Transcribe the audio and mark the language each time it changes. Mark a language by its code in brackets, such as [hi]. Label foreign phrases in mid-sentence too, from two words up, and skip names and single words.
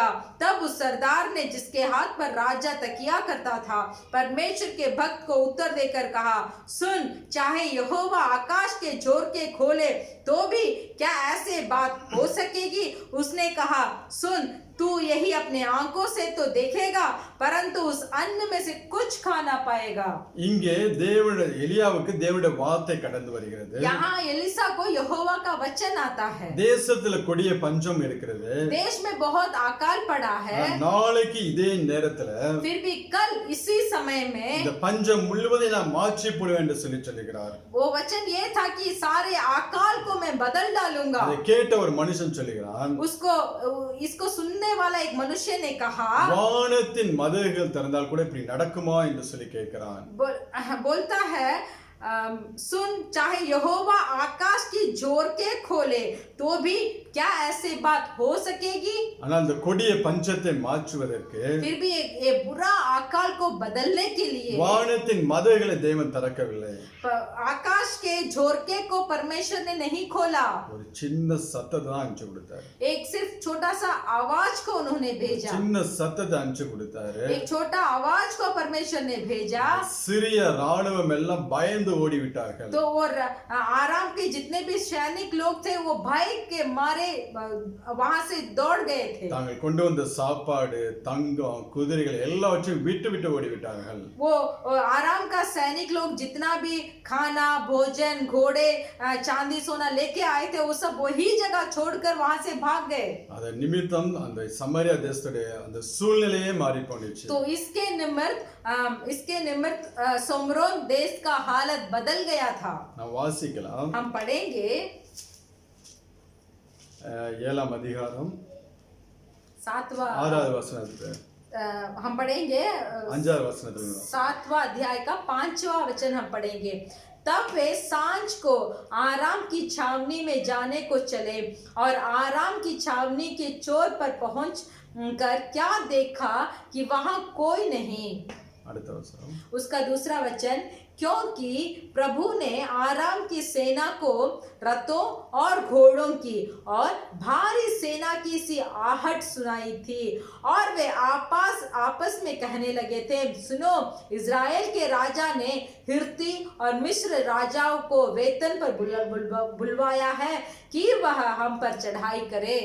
[hi] तब उस सरदार ने जिसके हाथ पर राजा तकिया करता था परमेश्वर के भक्त को उत्तर देकर कहा, सुन, चाहे यहोवा आकाश के जोर के खोले तो भी क्या ऐसे बात हो सकेगी? उसने कहा, सुन, तू यही अपने आंखों से तो देखेगा परंतु उस अन्न में से कुछ खा ना पाएगा. [ta] இங்கே எலியாவுக்கு தேவனுடைய வார்த்தை கடந்து வருகிறது. [hi] यहाँ एलिसा को यहोवा का वचन आता है. [ta] தேசத்துல கொடிய பஞ்சம் இருக்கிறது. [hi] देश में बहुत अकाल पड़ा है. [ta] நாளைக்கு இதே நேரத்துல [hi] फिर भी कल इसी समय में [ta] இந்த பஞ்சம் முழுவதையும் நான் மாற்றி போடுவேன் என்று சொல்லுகிறார். [hi] वो वचन ये था कि सारे अकाल को मैं बदल डालूंगा. [ta] அதை கேட்ட ஒரு மனுஷன் சொல்லுகிறான், [hi] इसको सुनने वाला एक मनुष्य ने कहा, [ta] வானத்தின் மதகுகள் திறந்தால் கூட இப்படி நடக்குமா என்று சொல்லி கேட்கிறான். [hi] बोलता है, सुन, चाहे यहोवा आकाश की जोर के खोले तो भी क्या ऐसी बात हो सकेगी? [ta] ஆனால் அந்த கொடிய பஞ்சத்தை மாற்றுவதற்கு [hi] फिर भी ये बुरा अकाल को बदलने के लिए [ta] வானத்தின் மதகுகளை தேவன் திறக்கவில்லை. [hi] आकाश के झोरके को परमेश्वर ने नहीं खोला. [ta] ஒரு சின்ன சத்தத்தை தான் அனுப்பிச்சு கொடுத்தார். [hi] एक सिर्फ छोटा सा आवाज को उन्होंने भेजा. [ta] சின்ன சத்தத்தை அனுப்பிச்சு கொடுத்தாரு. [hi] एक छोटा आवाज को परमेश्वर ने भेजा. [ta] சிறிய ராணுவம் எல்லாம் பயந்து ஓடி விட்டார்கள். [hi] तो और आराम के जितने भी सैनिक लोग थे वो भय के मारे वहां से दौड़ गए थे. [ta] தாங்கள் கொண்டு வந்த சாப்பாடு, தங்கம், குதிரைகள் எல்லாவற்றையும் விட்டு விட்டு ஓடி விட்டார்கள். [hi] वो आराम का सैनिक लोग जितना भी खाना, भोजन, घोड़े, चांदी सोना लेके आए थे वो सब वही जगह छोड़कर वहां से भाग गए. [ta] அத நிமித்தம் அந்த சமரியா தேசத்துடைய அந்த சூழ்நிலையே மாறி போனுச்சு. [hi] तो इसके निमित्त सोमरोन देश का हालत बदल गया था. [ta] நான் வாசிக்கலாம். [hi] हम पढ़ेंगे [ta] 7 அதிகாரம் [hi] 6वां [ta] வசனத்துல [hi] हम पढ़ेंगे [ta] 5 வசனத்துல [hi] 7वां अध्याय का 5वां वचन हम पढ़ेंगे. तब वे सांझ को आराम की छावनी में जाने को चले और आराम की छावनी के चोर पर पहुंच कर क्या देखा कि वहां कोई नहीं. [ta] அடுத்த வசனம். [hi] उसका दूसरा वचन, क्योंकि प्रभु ने आराम की सेना को रथों और घोड़ों की और भारी सेना की सी आहट सुनाई थी और वे आपस में कहने लगे थे, सुनो, इज़राइल के राजा ने हिर्ती और मिस्र राजाओं को वेतन पर बुलवाया है कि वह हम पर चढ़ाई करे.